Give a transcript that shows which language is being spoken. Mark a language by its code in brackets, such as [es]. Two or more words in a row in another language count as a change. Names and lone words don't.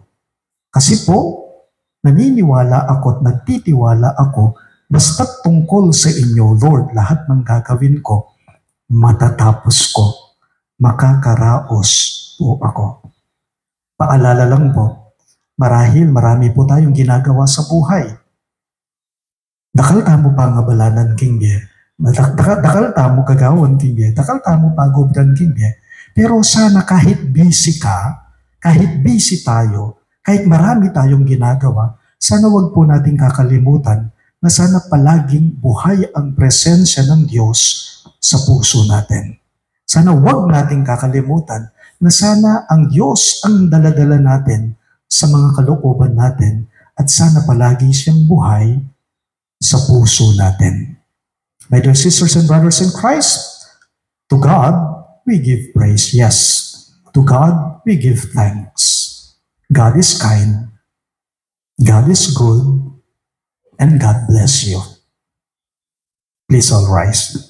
[tl] Kasi po, naniniwala ako at nagtitiwala ako basta't tungkol sa inyo, Lord, lahat ng gagawin ko, matatapos ko, makakaraos po ako. Paalala lang po, marahil marami po tayong ginagawa sa buhay. [pam] Dakal tamo pangabalanan, King Bie. Dakal tamo kagawan, King Bie. Dakal tamo pagobran, King Bie. [tl] Pero sana kahit busy ka, kahit busy tayo, kahit marami tayong ginagawa, sana wag po nating kakalimutan na sana palaging buhay ang presensya ng Diyos sa puso natin. Sana wag nating kakalimutan na sana ang Diyos ang daladala natin sa mga kalooban natin at sana palagi siyang buhay sa puso natin. [en] My dear sisters and brothers in Christ, to God we give praise. Yes, to God we give thanks. God is kind, God is good, and God bless you. Please all rise.